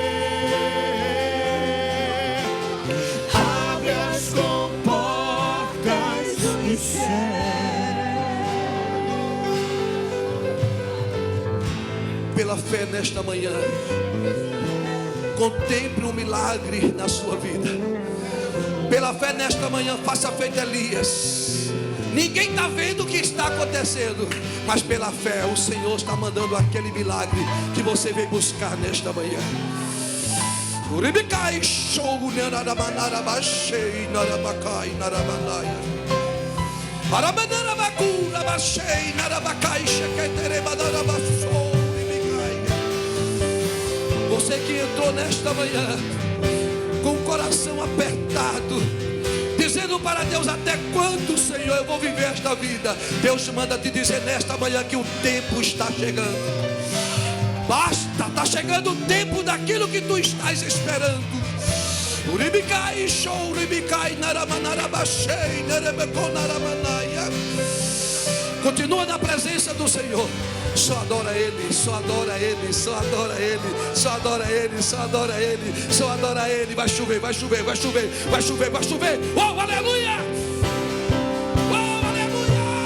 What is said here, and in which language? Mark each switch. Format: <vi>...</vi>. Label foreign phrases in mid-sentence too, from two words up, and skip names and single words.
<pt>Pela fé nesta manhã, contemple um milagre na sua vida. Pela fé nesta manhã, faça feito Elias. Ninguém está vendo o que está acontecendo, mas pela fé o Senhor está mandando aquele milagre que você veio buscar nesta manhã. Uribicai show narabashei narabacai narabanaya. Arabanara bacura bashei narabacai chequetereba narabashou. Você que entrou nesta manhã com o coração apertado, dizendo para Deus: até quando, Senhor, eu vou viver esta vida? Deus manda te dizer nesta manhã que o tempo está chegando. Basta, está chegando o tempo daquilo que tu estás esperando. Uribicai show, uribicai naramanarabashei narebeconaramanaya. Continua na presença do Senhor. Só adora Ele, só adora Ele, só adora Ele, só adora Ele, só adora Ele, só adora Ele. Vai chover, vai chover, vai chover, vai chover, vai chover. Oh, aleluia! Oh, aleluia!</pt>